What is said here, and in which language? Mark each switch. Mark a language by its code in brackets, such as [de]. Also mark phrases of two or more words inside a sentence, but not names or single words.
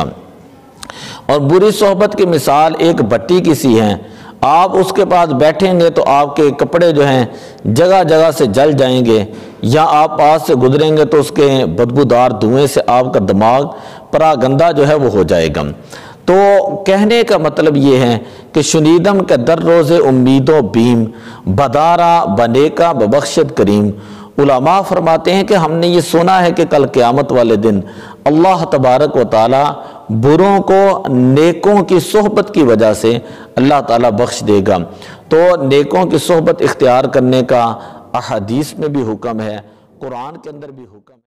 [ur] اور بری صحبت کی مثال ایک بٹی کی سی ہے، آپ اس کے پاس بیٹھیں گے تو آپ کے کپڑے جو ہیں جگہ جگہ سے جل جائیں گے، یا آپ پاس سے گزریں گے تو اس کے بدبودار دھوئیں سے آپ کا دماغ پراگندہ جو ہے وہ ہو جائے گا۔ تو کہنے کا مطلب یہ ہے کہ [fa] شنیدم کے در روز امید و بیم، بدارا بنے کا ببخشت کریم۔ [ur] علماء فرماتے ہیں کہ ہم نے یہ سنا ہے کہ کل قیامت والے دن اللہ تبارک و تعالی بروں کو نیکوں کی صحبت کی وجہ سے اللہ تعالیٰ بخش دے گا۔ تو نیکوں کی صحبت اختیار کرنے کا احادیث میں بھی حکم ہے، قرآن کے اندر بھی حکم ہے۔